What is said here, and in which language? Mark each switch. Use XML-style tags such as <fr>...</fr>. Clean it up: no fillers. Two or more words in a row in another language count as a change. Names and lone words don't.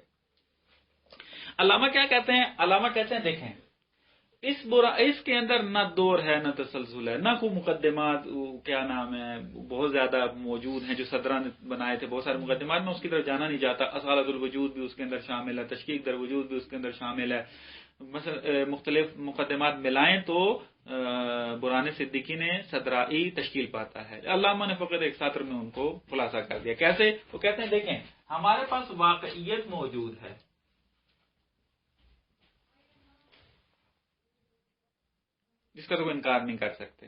<ur>علامہ کیا کہتے ہیں؟ علامہ کہتے ہیں دیکھیں اس کے اندر نہ دور ہے نہ تسلسل ہے، نہ کوئی مقدمات کیا نام ہے بہت زیادہ موجود ہیں جو صدرہ نے بنائے تھے بہت سارے مقدمات. میں اس کی طرف جانا نہیں چاہتا.</ur> <ar>اصالۃ الوجود</ar> <ur>بھی اس کے اندر شامل ہے،</ur> <fa>تشکیک در وجود</fa> <ur>بھی اس کے اندر شامل ہے. مثلا مختلف مقدمات ملائیں تو برہان صدیقی نے صدرائی تشکیل پاتا ہے. علامہ نے فقط ایک سطر میں ان کو خلاصہ کر دیا. کیسے؟ وہ کہتے ہیں دیکھیں ہمارے پاس واقعیت موجود ہے، جس کا تو کوئی انکار نہیں کر سکتے.</ur>